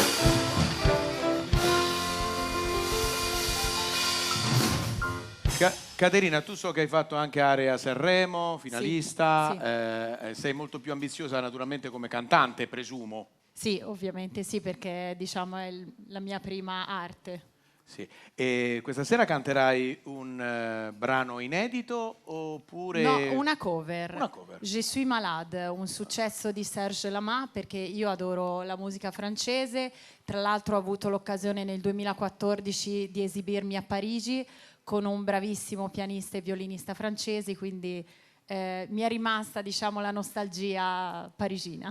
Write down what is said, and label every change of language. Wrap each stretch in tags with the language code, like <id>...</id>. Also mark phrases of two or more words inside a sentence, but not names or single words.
<it>Caterina, tu so che hai fatto anche Area Sanremo, finalista, sei molto più ambiziosa naturalmente come cantante, presumo. Sì, ovviamente sì, perché diciamo è la mia prima arte. Sì. E questa sera canterai un brano inedito oppure... No, una cover. Una cover. Je suis malade, un successo di Serge Lama, perché io adoro la musica francese. Tra l'altro ho avuto l'occasione nel 2014 di esibirmi a Parigi con un bravissimo pianista e violinista francese, quindi mi è rimasta, diciamo, la nostalgia parigina.</it>